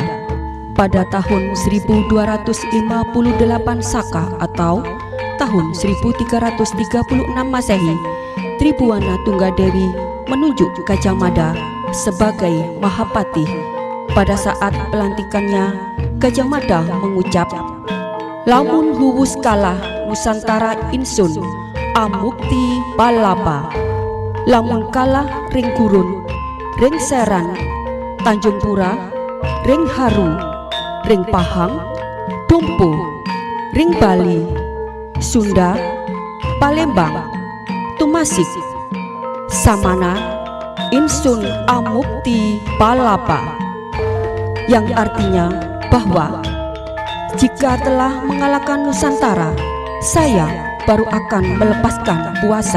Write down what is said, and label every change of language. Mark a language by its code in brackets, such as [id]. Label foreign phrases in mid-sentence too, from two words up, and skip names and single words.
[id] Pada tahun 1258 Saka atau tahun 1336 Masehi, Tribuana Tunggadewi menunjuk Gajah Mada sebagai Mahapati. Pada saat pelantikannya, Gajah Mada mengucap, [kaw] "Lamun huwus kalah Nusantara insun amukti palapa, lamun kalah ring gurun, ring Seran, Tanjung Pura, ring Haru, ring Pahang, Dompo, ring Bali, Sunda, Palembang, Tumasik, Samana, insun amukti palapa," [id] yang artinya bahwa jika telah mengalahkan Nusantara, saya baru akan melepaskan puasa.